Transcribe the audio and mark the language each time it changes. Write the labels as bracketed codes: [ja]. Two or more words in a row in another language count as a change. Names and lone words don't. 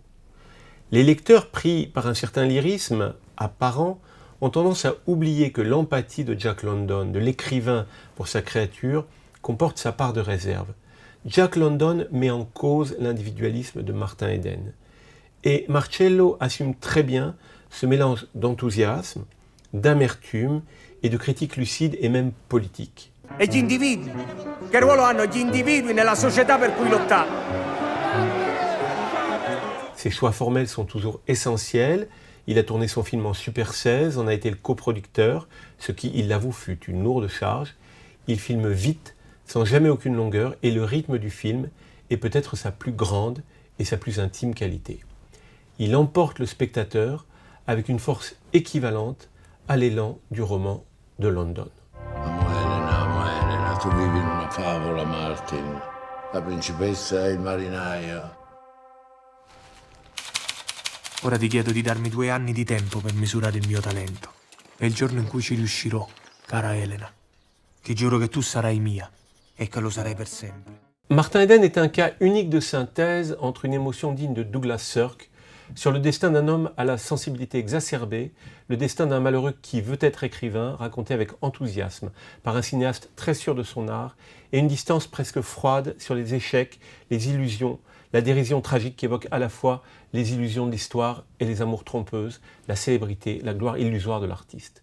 [fr] Les lecteurs pris par un certain lyrisme apparent ont tendance à oublier que l'empathie de Jack London, de l'écrivain pour sa créature, comporte sa part de réserve. Jack London met en cause l'individualisme de Martin Eden. Et Marcello assume très bien ce mélange d'enthousiasme, d'amertume et de critique lucide et même politique. [it] E gli individui? Che ruolo hanno gli individui nella società per cui lottare? [fr] Ses choix formels sont toujours essentiels. Il a tourné son film en Super 16, en a été le coproducteur, ce qui, il l'avoue, fut une lourde charge. Il filme vite, sans jamais aucune longueur, et le rythme du film est peut-être sa plus grande et sa plus intime qualité. Il emporte le spectateur avec une force équivalente à l'élan du roman de London. [it] Amo Elena, tu vivi in una favola, Martin. La principessa e il marinaio. Ora ti chiedo di darmi 2 anni di tempo per misurare il mio talento. E il giorno in cui ci riuscirò, cara Elena, ti giuro che tu sarai mia e che lo sarai per sempre. [fr] Martin Eden est un cas unique de synthèse entre une émotion digne de Douglas Sirk sur le destin d'un homme à la sensibilité exacerbée, le destin d'un malheureux qui veut être écrivain, raconté avec enthousiasme par un cinéaste très sûr de son art, et une distance presque froide sur les échecs, les illusions, la dérision tragique qui évoque à la fois les illusions de l'histoire et les amours trompeuses, la célébrité, la gloire illusoire de l'artiste.